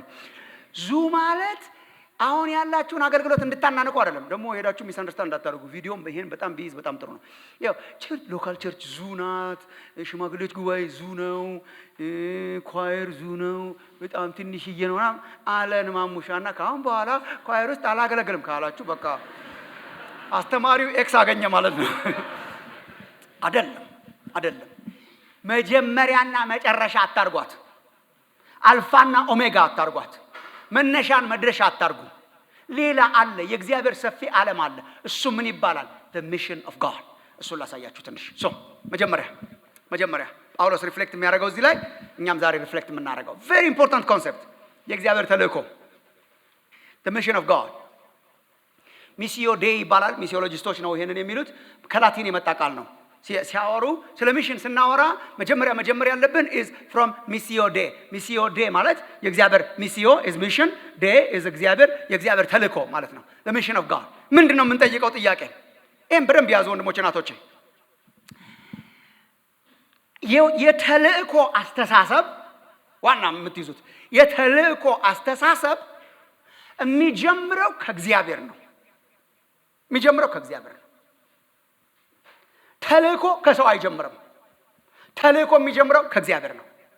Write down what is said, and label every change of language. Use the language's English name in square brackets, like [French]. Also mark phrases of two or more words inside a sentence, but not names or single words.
[Amharic] ዙ ማለት አሁን ያላችሁን አገልግሎት እንድታናንቁ አይደለም። ደግሞ ሄዳችሁ ሚስ አንደርስታንድ እንዳታደርጉ። ቪዲዮም ይሄን በጣም ቢይዝ በጣም ጥሩ ነው። ያው ቸርች [English] local church [Amharic] ዙ ናት፣ ሽማግሌዎች ጉባኤ ዙ ነው፣ ኳየር ዙ ነው፣ በጣም ትንሽዬ ነው ምናምን አለን ማሙሻና ከአሁን በኋላ ኳየር ውስጥ አላገለግልም ካላችሁ በቃ አስተማሪው ኤክስ አገኘ ማለት ነው። አይደለም። መጀመሪያና መጨረሻ አታርጓት። አልፋና ኦሜጋ አታርጓት። መነሻን መድረሻ አታርጉ። ሌላ አለ። የእግዚአብሔር ሰፊ ዓለም አለ። እሱ ምን ይባላል? [English] the mission of God። [Amharic] እሱን ላሳያችሁ ትንሽ። መጀመሪያ ጳውሎስ ሪፍሌክት የሚያደርገው እዚህ ላይ፣ እኛም ዛሬ ሪፍሌክት የምናደርገው [English] very important concept [Amharic] የእግዚአብሔር ተልእኮ [English] the mission of God። [Latin] missio Dei [Amharic] ይባላል። ሚሲዮሎጂስቶች ነው ይሄንን የሚሉት። ከላቲን የመጣ ቃል ነው። ሲያወሩ ስለ ሚሽን ስናወራ መጀመሪያ ያለብን [English] is from [Latin] missio dei [Amharic] ማለት የእግዚአብሔር ሚሲዮ [English] is mission dei is [Amharic] የእግዚአብሔር ተልእኮ ማለት ነው። [English] the mission of God [Amharic] ምንድነው የምንጠይቀው ጥያቄ? ይሄን በደንብ ያዙ ወንድሞቼ እናቶቼ። የተልእኮ አስተሳሰብ ዋና የምትይዙት የተልእኮ አስተሳሰብ የሚጀምረው ከእግዚአብሔር ነው። ተልእኮ ከሰው አይጀምርም። ተልእኮ የሚጀምረው ከእግዚአብሔር ነው።